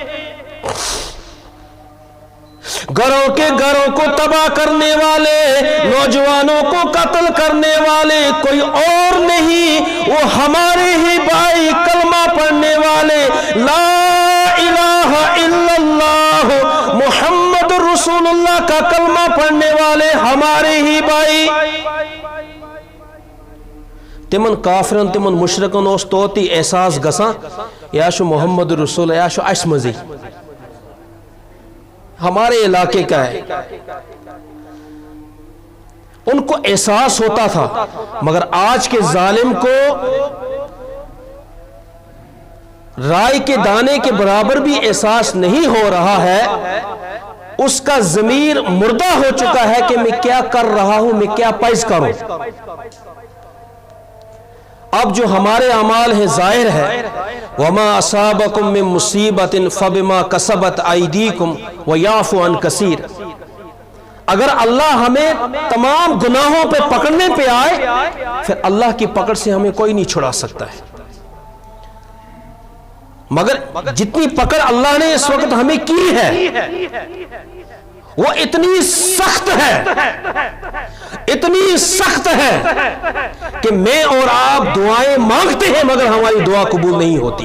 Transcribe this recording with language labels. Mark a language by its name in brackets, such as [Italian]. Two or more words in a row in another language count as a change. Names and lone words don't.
[Urdu] گھروں کے گھروں کو تباہ کرنے والے، نوجوانوں کو قتل کرنے والے کوئی اور نہیں، وہ ہمارے ہی بھائی کلمہ پڑھنے والے، [Arabic] لا الہ الا اللہ محمد رسول اللہ [Urdu] کا کلمہ پڑھنے والے ہمارے ہی بھائی۔ [Kashmiri] تمن کافرن تمن مشرکن اس توتی احساس گسان یا شو محمد رسول یا شو اس مزی [Urdu] ہمارے علاقے کا ہے، ان کو احساس ہوتا تھا، مگر آج کے ظالم کو رائے کے دانے کے برابر بھی احساس نہیں ہو رہا ہے، اس کا ضمیر مردہ ہو چکا ہے کہ میں کیا کر رہا ہوں، میں کیا پائز کروں۔ اب جو ہمارے اعمال ہیں ظاہر ہے، [Arabic] وَمَا أَصَابَكُم مِّن مُّصِيبَةٍ فَبِمَا كَسَبَتْ أَيْدِيكُمْ وَيَعْفُو عَن كَثِيرٍ۔ [Urdu] اگر اللہ ہمیں تمام گناہوں پہ پکڑنے پہ آئے، پھر اللہ کی پکڑ سے ہمیں کوئی نہیں چھڑا سکتا ہے، مگر جتنی پکڑ اللہ نے اس وقت ہمیں کی ہے وہ اتنی سخت ہے، اتنی سخت ہے کہ میں اور آپ دعائیں مانگتے ہیں مگر ہماری دعا قبول نہیں ہوتی۔